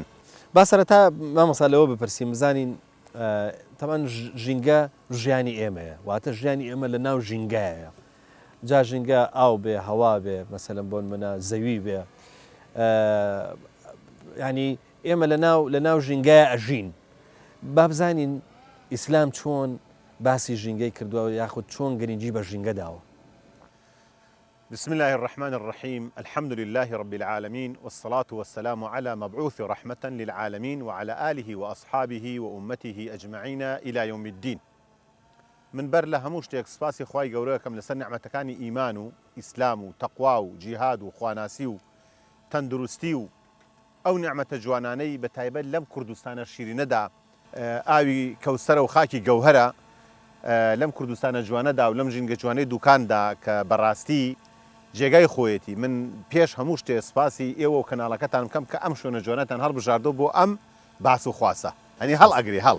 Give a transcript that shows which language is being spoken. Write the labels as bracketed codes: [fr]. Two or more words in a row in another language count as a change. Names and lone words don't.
[ckb] با سەرەتا مامۆستا لەوە بپرسیم بزانین تەمان ژینگە ژیانی ئێمەیە واتە ژیانی ئێمە لە ناو ژینگایە جا ژینگە ئاو بێ هەوا بێ مەسەلەن بۆن منە زەوی بێ ینی ئێمە لە ناو ژینگایە ئەژین با بزانین ئیسلام چۆن باسی ژینگەی کردووە یاخود چۆن گرنگی بە ژینگە داوە [ar] بسم الله الرحمن الرحيم الحمد لله رب العالمين والصلاة والسلام على مبعوث رحمة للعالمين وعلى آله وأصحابه وأمته أجمعين إلى يوم الدين من [ckb] بر لە هەموو شتێک سپاسی خوای گەورەکەم لەسەر نعمەتەکانی ئیمان و ئیسلام و تەقوا و جیهاد و خواناسی و تەندروستی و ئەو نعمەتە جوانانەی بە تایبەت لەم کوردستانە شیرینەدا ئاوی کەوسەرە و خاکی گەوهرە لەم کوردستانە جوانەدا و لەم ژینگە جوانەی دوکاندا کە بەڕاستی جێگای خۆیەتی من پێش هەموو شتێ سپاسی ئێوە و کەناڵەکەتان بکەم کە ئەم شوێنە جوانەتان هەڵبژاردۆ بۆ ئەم باس و خواسە هەنی هەڵ ئەگری هەڵ